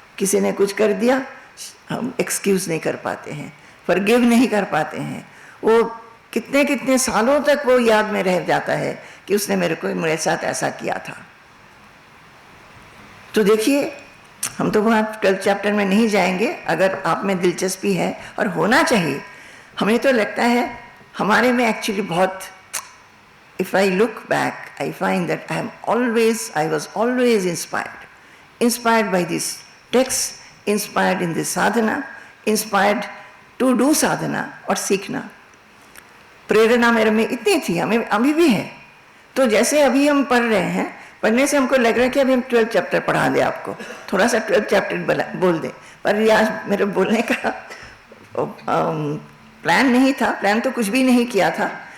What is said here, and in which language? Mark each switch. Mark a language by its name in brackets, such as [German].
[Hindi] किसी ने कुछ कर दिया, हम एक्सक्यूज नहीं कर पाते हैं, फॉरगिव नहीं कर पाते हैं। वो कितने कितने सालों तक वो याद में रह जाता है कि उसने मेरे साथ ऐसा किया था। तो देखिए, हम तो वहाँ 12th चैप्टर में नहीं जाएंगे। अगर आप में दिलचस्पी है, और होना चाहिए, हमें तो लगता है हमारे में एक्चुअली बहुत, [English] if I look back, I find that I was always inspired by this text, inspired in this sadhana, inspired to do sadhana [Hindi] और सीखना। प्रेरणा मेरे में इतनी थी, हमें अभी भी है। तो जैसे अभी हम पढ़ रहे हैं, पढ़ने से हमको लग रहा है कि अभी हम 12th चैप्टर पढ़ा दें आपको, थोड़ा सा 12th चैप्टर बोल दें। पर ये आज मेरे बोलने का प्लान नहीं था, प्लान तो कुछ भी नहीं किया था।